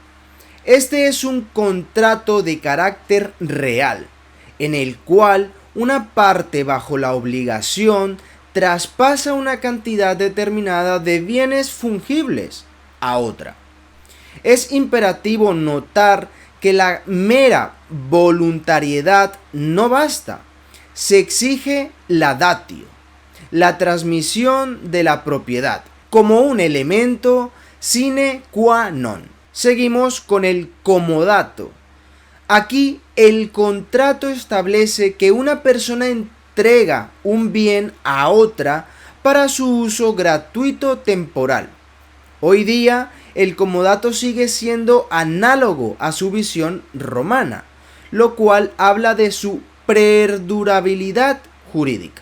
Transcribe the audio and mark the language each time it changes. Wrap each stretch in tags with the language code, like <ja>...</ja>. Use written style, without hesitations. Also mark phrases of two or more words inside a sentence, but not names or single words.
<es>Este es un contrato de carácter real, en el cual una parte bajo la obligación traspasa una cantidad determinada de bienes fungibles a otra. Es imperativo notar que la mera voluntariedad no basta. Se exige la datio, la transmisión de la propiedad, como un elemento</es> <la>sine qua non.</la> <es>Seguimos con el comodato. Aquí el contrato establece que una persona entrega un bien a otra para su uso gratuito temporal. Hoy día el comodato sigue siendo análogo a su visión romana, lo cual habla de su perdurabilidad jurídica.</es>